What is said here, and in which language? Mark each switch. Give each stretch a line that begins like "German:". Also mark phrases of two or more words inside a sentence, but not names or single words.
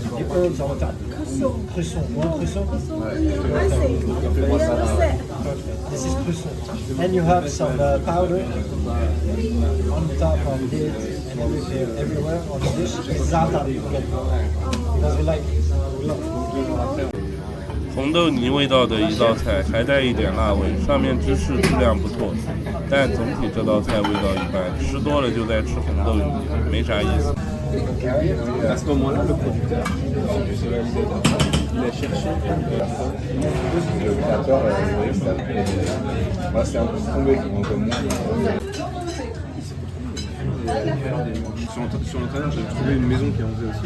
English: The herbs on top. Cresson. You want cresson? Perfect. This is cresson. And you have some powder on top of it and everywhere on the dish. It's za'atar, because we like it. We love it.
Chinese: 红豆泥味道的一道菜，还带一点辣味，上面芝士质量不错，但总体这道菜味道一般，吃多了就在吃红豆泥，没啥意思。
French: À ce moment-là, le producteur, ce réalisateur, il a cherché le créateur, c'est un peu tombé comme moi. Sur l'intérieur, j'avais trouvé une maison qui en faisait aussi.